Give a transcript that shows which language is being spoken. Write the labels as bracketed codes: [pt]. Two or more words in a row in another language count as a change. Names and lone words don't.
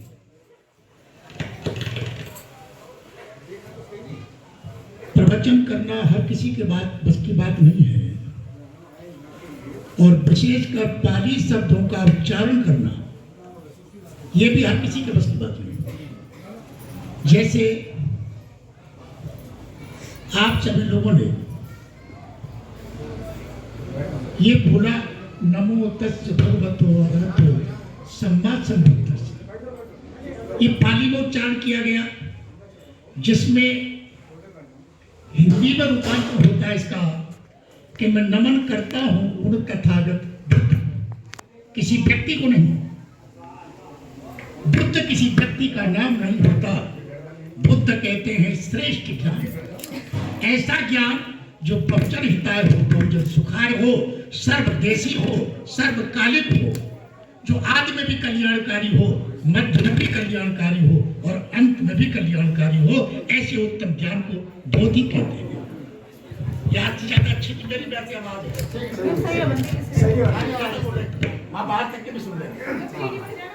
[hi] प्रवचन करना हर किसी के बस की बात नहीं है, और विशेषकर पाली शब्दों का उच्चारण करना ये भी हर किसी के बस की बात नहीं। जैसे आप सभी लोगों ने ये बोला [pi] नमो तस् भगवतो अरहतो सम्मा सम्बुद्धस्स, [hi] ये पाली में उच्चारण किया गया, जिसमें हिंदी में रूपांतर होता है इसका कि मैं नमन करता हूं उन तथागत बुद्ध, किसी व्यक्ति को नहीं। बुद्ध किसी व्यक्ति का नाम नहीं होता, बुद्ध कहते हैं श्रेष्ठ ज्ञान, ऐसा ज्ञान जो [sa] बहुजन हिताय [hi] हो, [sa] बहुजन सुखाय [hi] हो, सर्वदेशी हो, सर्वकालिक हो, जो आदि में भी कल्याणकारी हो, मध्य में भी कल्याणकारी हो और अंत में भी कल्याणकारी हो, ऐसे उत्तम ज्ञान को बोधि कहते हैं। याद से ज्यादा अच्छी तो मेरी वैसे आवाज है, माँ बाहर तक के भी सुन रहे।